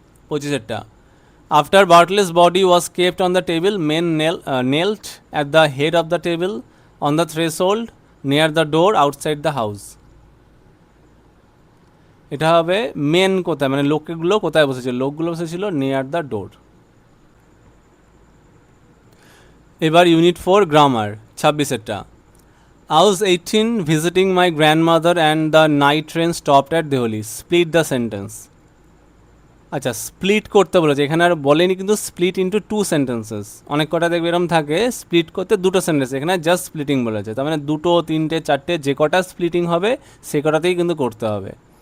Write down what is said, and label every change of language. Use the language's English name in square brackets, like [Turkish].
[English] 25টা, after Bartle's body was kept on the table, men knelt at the head of the table on the threshold. Near the door outside the house. [Bangla] এটা হবে main কোথায়, মানে লোকগুলো কোথায় বসেছিল, লোকগুলো বসেছিল [English] Near the door. [Bangla] এবার unit 4 grammar 26এরটা। [English] I was 18 visiting my grandmother and the night train stopped at Deoli. Split the sentence. [Bangla] আচ্ছা, স্প্লিট করতে বলেছে, এখানে আর বলেনি কিন্তু [English] Split into 2 sentences. [Bangla] অনেক কটা দেখবে এরকম থাকে স্প্লিট করতে 2টো সেন্টেন্স, এখানে জাস্ট স্প্লিটিং বলেছে, তার মানে 2, 3, 4 যে কটা স্প্লিটিং হবে সে কটাতেই কিন্তু করতে হবে।